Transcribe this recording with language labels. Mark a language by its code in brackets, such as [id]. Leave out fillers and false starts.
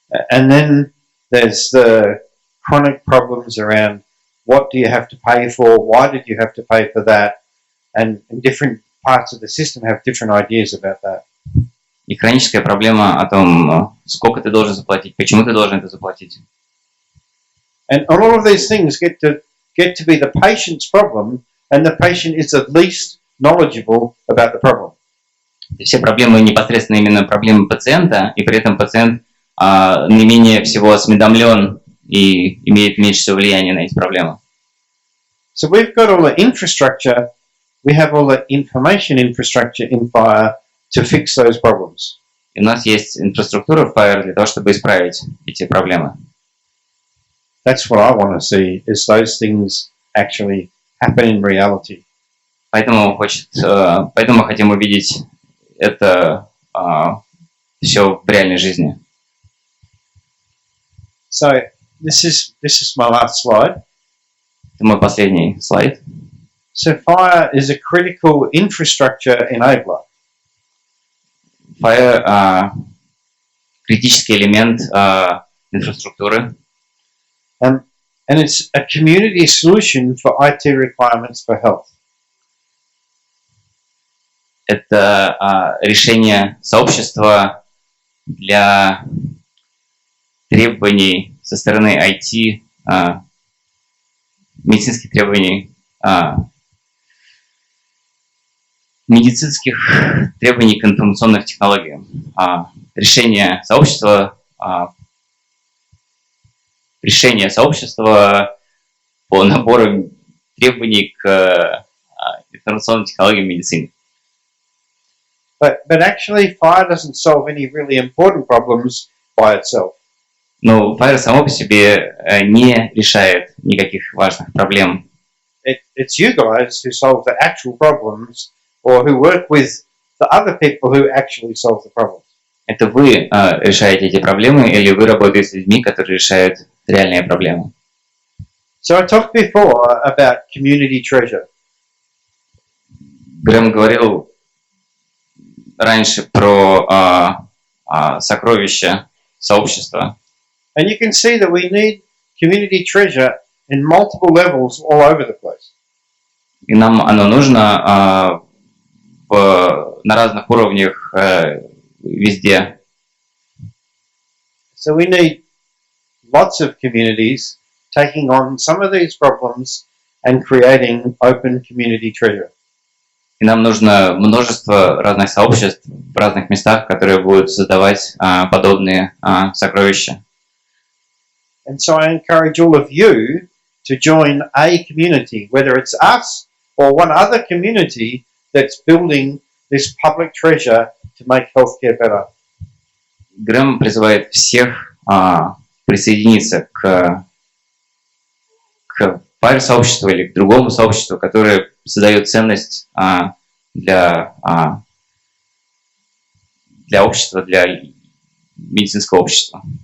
[en] And then there's the chronic problems around what do you have to pay for, why did you have to pay for that, and different parts of the system have different ideas about that. [ru] И хроническая проблема о том, сколько ты должен заплатить, почему ты должен это заплатить. [en] And all of these things get to be the patient's problem, and the patient is the least knowledgeable about the problem. [ru] Все проблемы непосредственно именно проблемы пациента, и при этом пациент не менее всего осведомлен и имеет меньше всего влияния на эти проблемы. [en] So we've got all the infrastructure, we have all the information infrastructure in FHIR to fix those problems. [ru] И у нас есть инфраструктура в FHIR для того, чтобы исправить эти проблемы. [en] That's what I want to see, is those things actually happen in reality. [ru] Поэтому мы хотим увидеть это все в реальной жизни. [en] So this is my last slide. [ru] Это мой последний слайд. [en] So FHIR is a critical infrastructure enabler. [ru] FHIR критический элемент инфраструктуры. [en] And And it's a community solution for IT requirements for health. [ru] Это решение сообщества для требований со стороны IT, медицинских требований, медицинских требований к информационным технологиям. Решение сообщества по набору требований к информационным технологиям медицины. [en] But actually, FHIR doesn't solve any really important problems by itself. [ru] Но FHIR само по себе не решает никаких важных проблем. [en] It's you guys who solve the actual problems, or who work with the other people who actually solve the problems. [ru] Это вы решаете эти проблемы, или вы работаете с людьми, которые решают реальные проблемы. [en] So I talked before about community treasure. [ru] Грэм говорил раньше про сокровища сообщества. [en] And you can see that we need community treasure in multiple levels all over the place. [ru] И нам оно нужно на разных уровнях везде. [en] So we need lots of communities taking on some of these problems and creating open community treasure. [ru] И нам нужно множество разных сообществ в разных местах, которые будут создавать подобные сокровища. [en] And so I encourage all of you to join a community, whether it's us or one other community that's building this public treasure to make healthcare better. [ru] Грэм призывает всех присоединиться к FHIR-сообществу или к другому сообществу, которое создает ценность для общества, для медицинского общества.